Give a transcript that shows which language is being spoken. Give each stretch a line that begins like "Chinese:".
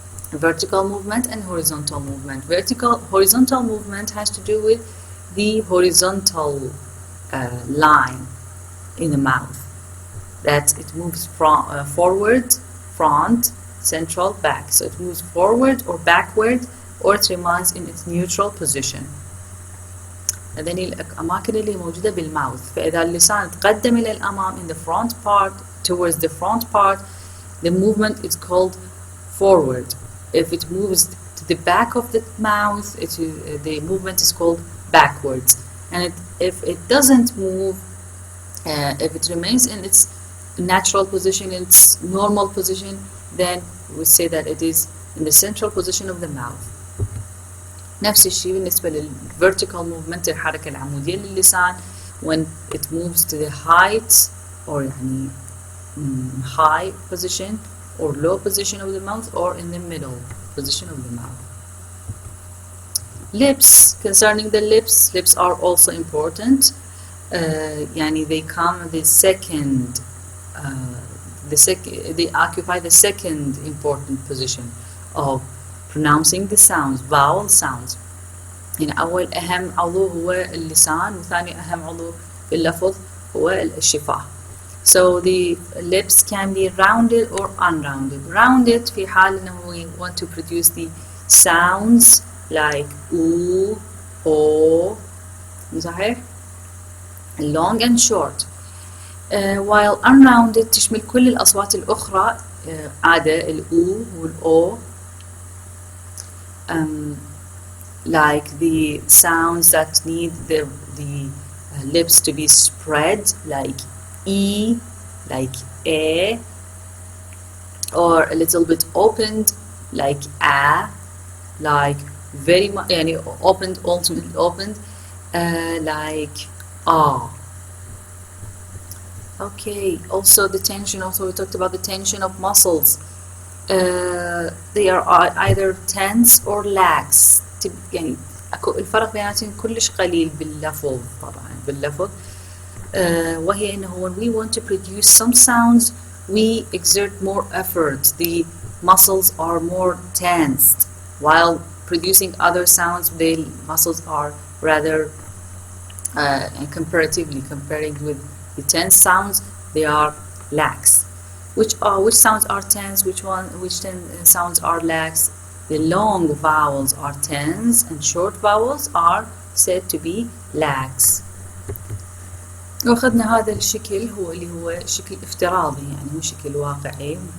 English: Vertical movement and horizontal movement. Horizontal movement has to do with the horizontal line in the mouth. That it moves from forward, front, central, back. So it moves forward or backward, or it remains in its neutral position.
Arabic: هذين الأماكن اللي موجودة بالماوث. فإذا اللسان تقدم إلى الأمام
English: in the front part, towards the front part, the movement is called forward. If it moves to the back of the mouth, the movement is called backwards. And if it doesn't move, if it remains in its natural position, in its normal position, then we say that it is in the central position of the mouth.
Arabic: نفس الشيء بالنسبة للvertical movement، الحركة العمودية للسان
English: when it moves to the height or يعني high position or low position of the mouth or in the middle position of the mouth. Lips, concerning the lips are also important. يعني they come the second they occupy the second important position of pronouncing the sounds, vowel sounds.
Arabic: يعني أول أهم عضو هو اللسان، وثاني أهم عضو في اللفظ هو الشفاه.
English: So the lips can be rounded or unrounded. Rounded
Arabic: في حال إنه
English: we want to produce the sounds like oo, o, صحيح؟ long and short. While unrounded
Arabic: تشمل كل الأصوات الأخرى عادة الأو والأو.
English: Like the sounds that need the lips to be spread, like E, like A, or a little bit opened, like A, like very much, opened, ultimately opened, like A. Okay, also the tension, we talked about the tension of muscles. They are either tense or lax.
Arabic: يعني الفرق بيناتهم كلش قليل باللفظ طبعا باللفظ. وهي إنه
English: when we want to produce some sounds we exert more effort. The muscles are more tensed, while producing other sounds the muscles are rather comparing with the tense sounds, they are lax. Which sounds are tense? Which sounds are lax? The long vowels are tense and short vowels are said to be lax.
Arabic: وأخذنا هذا الشكل اللي هو شكل افتراضي، يعني مو شكل واقعي.